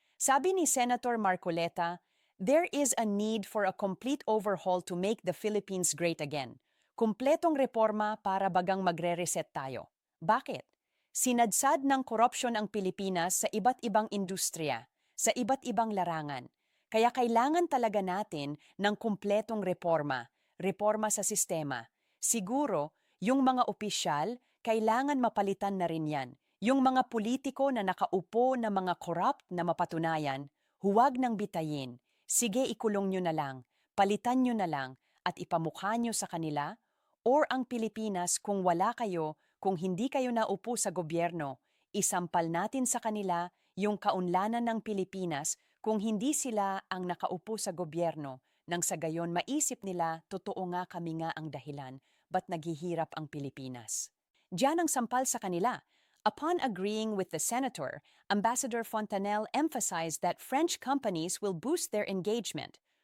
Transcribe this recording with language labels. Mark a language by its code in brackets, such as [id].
[tl] Sabi ni [en] Senator Marcoleta, there is a need for a complete overhaul to make the Philippines great again. [tl] Kumpletong reforma para bagang magre-reset tayo. Bakit? Sinadsad ng korupsyon ang Pilipinas sa iba't ibang industriya, sa iba't ibang larangan. Kaya kailangan talaga natin ng kumpletong reforma, reforma sa sistema. Siguro, yung mga opisyal, kailangan mapalitan na rin yan. Yung mga politiko na nakaupo na mga corrupt na mapatunayan, huwag nang bitayin. Sige, ikulong nyo na lang, palitan nyo na lang, at ipamukha nyo sa kanila, or ang Pilipinas kung wala kayo, kung hindi kayo naupo sa gobyerno, isampal natin sa kanila yung kaunlanan ng Pilipinas kung hindi sila ang nakaupo sa gobyerno, nang sa gayon maisip nila totoo nga kami nga ang dahilan ba't naghihirap ang Pilipinas. Diyan ang sampal sa kanila. [en] Upon agreeing with the senator, Ambassador Fontanelle emphasized that French companies will boost their engagement.